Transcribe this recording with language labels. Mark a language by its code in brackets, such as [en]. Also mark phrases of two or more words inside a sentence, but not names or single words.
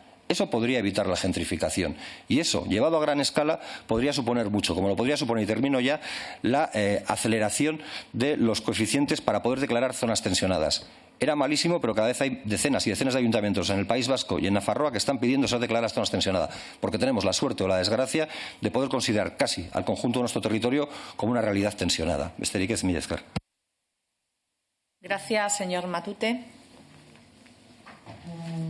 [es] Eso podría evitar la gentrificación. Y eso, llevado a gran escala, podría suponer mucho, como lo podría suponer, y termino ya, la aceleración de los coeficientes para poder declarar zonas tensionadas. Era malísimo, pero cada vez hay decenas y decenas de ayuntamientos en el País Vasco y en Nafarroa que están pidiendo ser declaradas zonas tensionadas, porque tenemos la suerte o la desgracia de poder considerar casi al conjunto de nuestro territorio como una realidad tensionada. [eu] Besterik ez, mila esker. [es] Gracias, señor Matute.